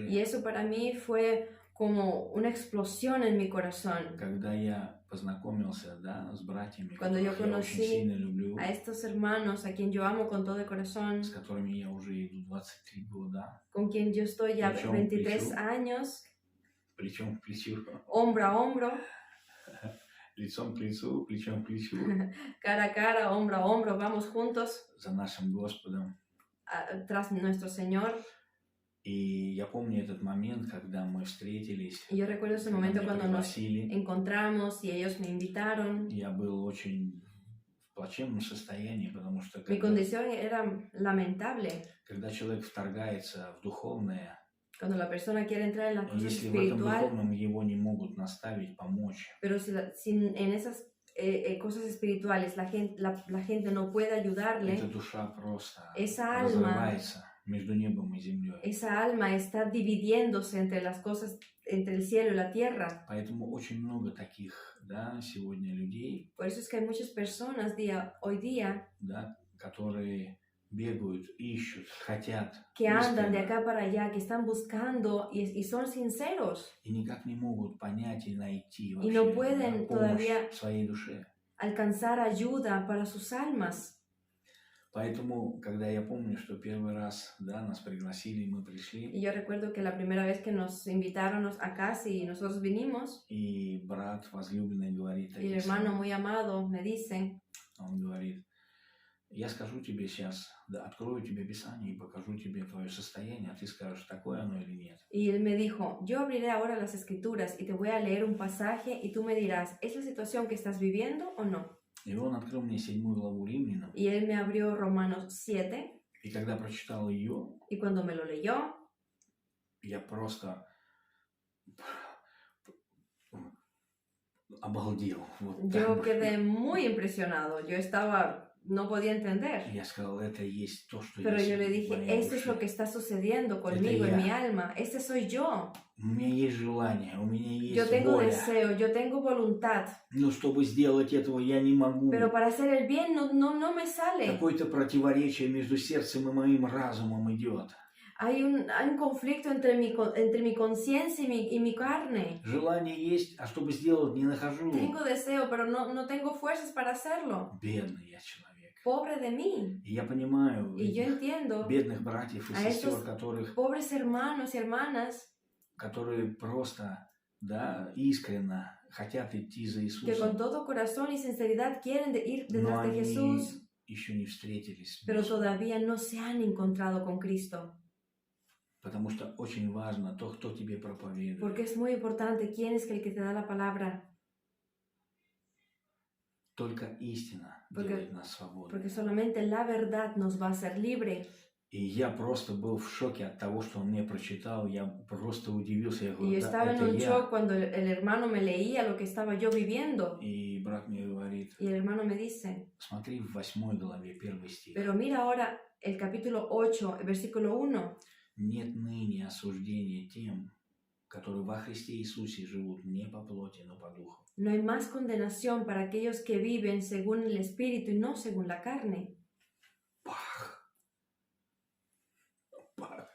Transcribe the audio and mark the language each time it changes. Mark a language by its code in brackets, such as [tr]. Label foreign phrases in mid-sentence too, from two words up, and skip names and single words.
[es] Y eso para mí fue como una explosión en mi corazón. [ru] Когда я познакомился, да, с братьями, [es] Cuando yo [ru] которых я очень [es] conocí [ru] сильно люблю, [es] A estos hermanos a quien yo amo con todo el corazón, [ru] с которыми я уже иду 23 года, [es] con quien yo estoy ya [ru] Плечом к 23 плечу. [es] años, [ru] плечом к плечу, [es] hombro a hombro, [ru] лицом к лицу, плечом к плечу, [es] cara a cara, hombro a hombro, vamos juntos [ru] за нашим Господом, [es] tras nuestro Señor. [ru] И я помню этот момент, когда мы встретились, [es] Y yo recuerdo ese [ru] когда [es] momento [ru] меня [es] cuando nos [ru] пригласили. [es] encontramos y ellos me invitaron. [ru] Я был очень в плачевном состоянии, потому что [es] Mi [ru] когда, [es] condición era lamentable. [ru] когда человек вторгается в духовное, [es] Cuando la persona quiere entrar en las cosas [ru] если в этом [es] espiritual, [ru] духовном его не могут наставить, помочь, [es] pero si en esas cosas espirituales la gente no puede ayudarle, [ru] эта душа просто [es] esa alma, [ru] разрывается между небом и землей. [es] esa alma está dividiéndose entre las cosas, entre el cielo y la tierra. [ru] Поэтому очень много таких, да, сегодня людей, [es] Por eso es que hay muchas personas hoy día [ru] да, которые bегают, ищут, хотят [es] que andan de [ru] искренне [es] acá para allá, que están buscando y son sinceros [ru] и никак не могут понять и найти [es] y no [ru] вообще, да, [es] pueden [ru] помощь [es] todavía [ru] своей душе. [es] alcanzar ayuda para sus almas. [ru] Поэтому, когда я помню, что первый раз, да, нас пригласили, мы [es] Y [ru] пришли, [es] yo recuerdo que la primera vez que nos invitaron a casa y nosotros vinimos, [ru] и брат возлюбленный говорит [es] y el [ru] такие [es] hermano [ru] слова. [es] muy amado me dice, [ru] Он говорит: я скажу тебе сейчас, да, открою тебе Писание и покажу тебе твое состояние, а ты скажешь, такое оно или нет. [es] y él me dijo, yo abriré ahora las escrituras y te voy a leer un pasaje y tú me dirás, ¿es la situación que estás viviendo o no? [ru] И он открыл мне 7 главу Римлянам, [es] Y él me abrió Romanos 7 [ru] и когда прочитал ее, [es] y cuando me lo leyó, [ru] я просто обалдел. Вот так [es] yo [ru] бы. [es] quedé muy impresionado. No podía entender. [ru] Я сказал, это и есть то, что [es] Pero [ru] есть [es] yo le [ru] в [es] dije, [ru] моей [es] esto es lo [ru] душе. [es] que está sucediendo conmigo en ya. mi alma. Este soy yo. [ru] У меня есть желание, у меня [es] Yo [ru] есть [es] tengo [ru] воля. [es] deseo, yo tengo voluntad. [ru] Но чтобы сделать этого, я не могу. [es] Pero para hacer el bien no me sale. [ru] Какое-то противоречие между сердцем и моим разумом идет. [es] Hay un conflicto entre mi conciencia y mi carne. [ru] Желание есть, а чтобы сделать, не нахожу. [es] Tengo deseo, pero no tengo fuerzas para hacerlo. [ru] Бедный я человек. [es] Pobre de mí. [ru] И я понимаю [es] Y yo [ru] этих [es] entiendo [ru] бедных братьев и [es] a [ru] сестер, [es] estos pobres hermanos y hermanas [ru] которые просто, да, искренне хотят идти за [es] que con [ru] Иисусом, [es] todo corazón y sinceridad quieren ir [ru] но [es] detrás de [ru] они [es] Jesús, [ru] еще не встретились с [es] pero [ru] Богом. [es] todavía no se han encontrado con Cristo. [ru] Потому что очень важно то, кто тебе [es] Porque [ru] проповедует. [es] es muy importante quién es el que te da la palabra. [ru] Только истина делает нас свободными. [es] Porque solamente la verdad nos va a hacer libre. [ru] И я просто был в шоке от того, что он мне прочитал. Я просто удивился. Я [es] Y yo [ru] говорю, да, [es] estaba en [ru] это [es] un [ru] я. [es] shock cuando el hermano me leía lo que estaba yo viviendo. [ru] И брат мне говорит, [es] Y el hermano me dice, [ru] смотри в 8 главе, 1 стих. [es] pero mira ahora el capítulo 8, el versículo 1. [ru] Нет ныне осуждения тем, которые во Христе Иисусе живут не по плоти, но по духу. [es] No hay más condenación para aquellos que viven según el Espíritu y no según la carne. Пах! Пах!